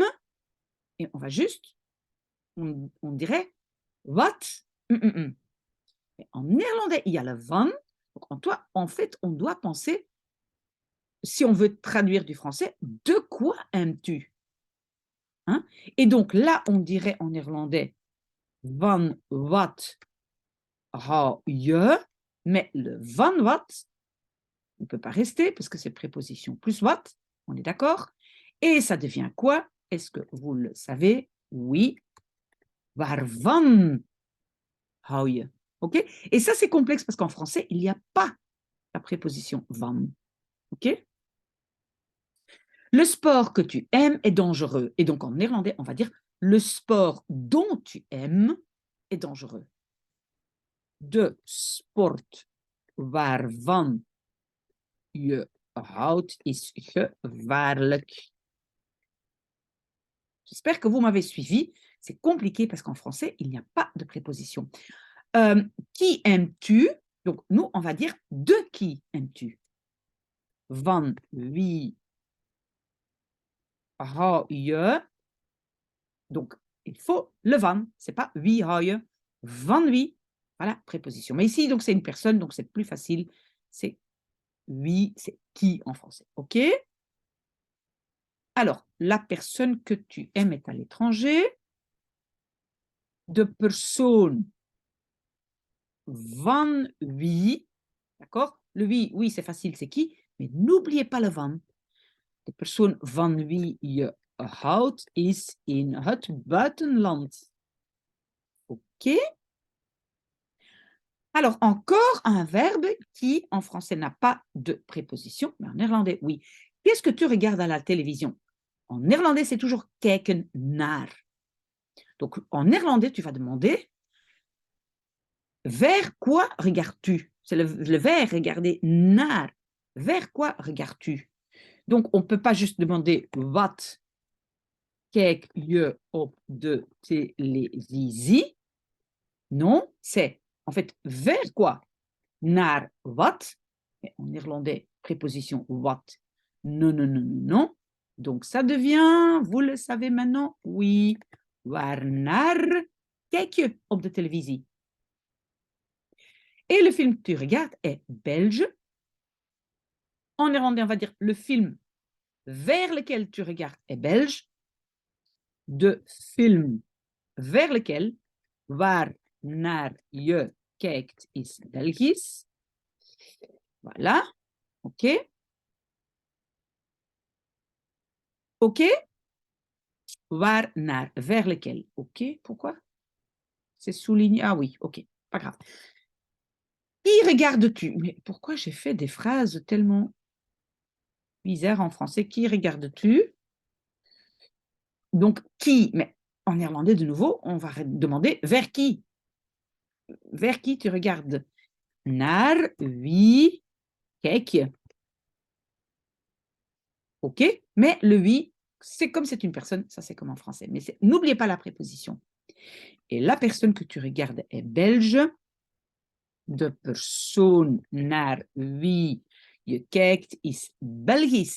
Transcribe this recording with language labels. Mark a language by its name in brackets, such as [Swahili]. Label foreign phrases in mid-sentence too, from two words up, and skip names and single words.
[French] Et on va juste, on dirait what. Mais en néerlandais, il y a le van. Donc en fait, on doit penser, si on veut traduire du français, de quoi aimes-tu? Hein? Et donc là, on dirait en néerlandais [Dutch] van wat hou je, [French] mais le [Dutch] van wat [French] ne peut pas rester parce que c'est préposition plus what, on est d'accord? Et ça devient quoi? Est-ce que vous le savez? Oui. [Dutch] Waarvan hou je? [French] OK? Et ça, c'est complexe parce qu'en français, il n'y a pas la préposition van. OK? Le sport que tu aimes est dangereux. Et donc en néerlandais, on va dire le sport dont tu aimes est dangereux. [Dutch] De sport waarvan je houdt is gevaarlijk. [French] J'espère que vous m'avez suivi. C'est compliqué parce qu'en français, il n'y a pas de préposition. Qui aimes-tu? Donc, nous, on va dire de qui aimes-tu? [Dutch] Van wie hou je? [French] Donc, il faut le van. Ce n'est pas [Dutch] wie hou je. Van wie. [French] Voilà, préposition. Mais ici, donc, c'est une personne, donc c'est plus facile. C'est wie, c'est qui en français. OK? Alors, la personne que tu aimes est à l'étranger. [Dutch] De persoon van wie, [French] d'accord? Le wie, oui, c'est facile, c'est qui, mais n'oubliez pas le van. [Dutch] De persoon van wie je houdt is in het buitenland. [French] OK? Alors, encore un verbe qui, en français, n'a pas de préposition, mais en néerlandais, oui. Qu'est-ce que tu regardes à la télévision? En néerlandais, c'est toujours [Dutch] kijken naar. [French] Donc, en néerlandais, tu vas demander vers quoi regardes-tu? C'est le vers, regarder, naar. Vers quoi regardes-tu? Donc, on ne peut pas juste demander [Dutch] wat kijk je op de televisie. [French] Non, c'est en fait vers quoi? [Dutch] Naar wat? [French] Et en néerlandais, préposition wat. Non, non, non, non, non. Donc, ça devient, vous le savez maintenant, oui. [Dutch] Waarnaar kijk je op de televisie? [French] Et le film que tu regardes est belge. En néerlandais, on va dire le film vers lequel tu regardes est belge. [Dutch] De film [French] vers lequel, [Dutch] waar naar je kijkt, is Belgisch. [French] Voilà. OK? OK? [Dutch] Waar naar, [French] vers lequel. OK? Pourquoi? C'est souligné. Ah oui, OK. Pas grave. Qui regardes-tu? Mais pourquoi j'ai fait des phrases tellement bizarres en français? Qui regardes-tu? Donc, qui? Mais en néerlandais, de nouveau, on va demander vers qui? Vers qui tu regardes? [Dutch] Naar wie kijk je? [French] OK? Mais le wie, c'est comme c'est une personne, ça c'est comme en français. Mais n'oubliez pas la préposition. Et la personne que tu regardes est belge. [Dutch] De persoon naar wie je kijkt is Belgisch.